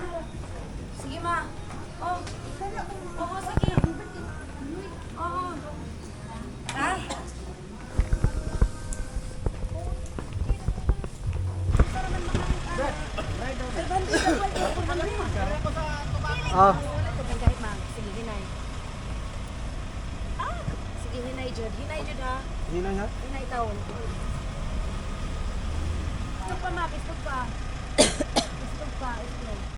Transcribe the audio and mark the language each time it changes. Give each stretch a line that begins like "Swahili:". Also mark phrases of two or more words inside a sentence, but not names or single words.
Filipino: Sige, ma. Oh. Oo, sige. Oo. Ha? Ah, Kahit ma. Sige,
Cebuano: hinay. Sige, hinay, Jod. Hinay, Jod, ha? hinay ha? Hinay taon. Pistog pa, ma. Pistog pa. Pistog pa.